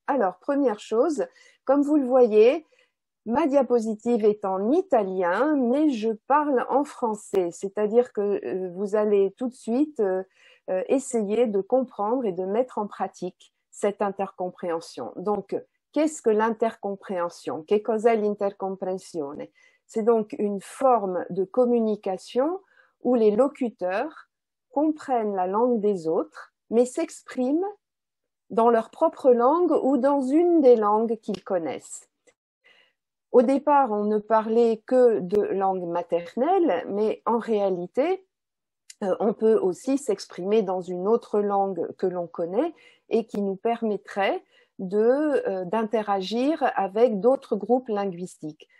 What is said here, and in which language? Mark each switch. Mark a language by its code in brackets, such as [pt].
[fr] Alors, première chose, comme vous le voyez, ma diapositive est en italien, mais je parle en français, c'est-à-dire que vous allez tout de suite essayer de comprendre et de mettre en pratique cette intercompréhension. Donc, qu'est-ce que l'intercompréhension? [it] Che cos'è l'intercomprensione? [fr] C'est donc une forme de communication où les locuteurs comprennent la langue des autres, mais s'expriment dans leur propre langue ou dans une des langues qu'ils connaissent. Au départ, on ne parlait que de langue maternelle, mais en réalité, on peut aussi s'exprimer dans une autre langue que l'on connaît et qui nous permettrait d'interagir avec d'autres groupes linguistiques.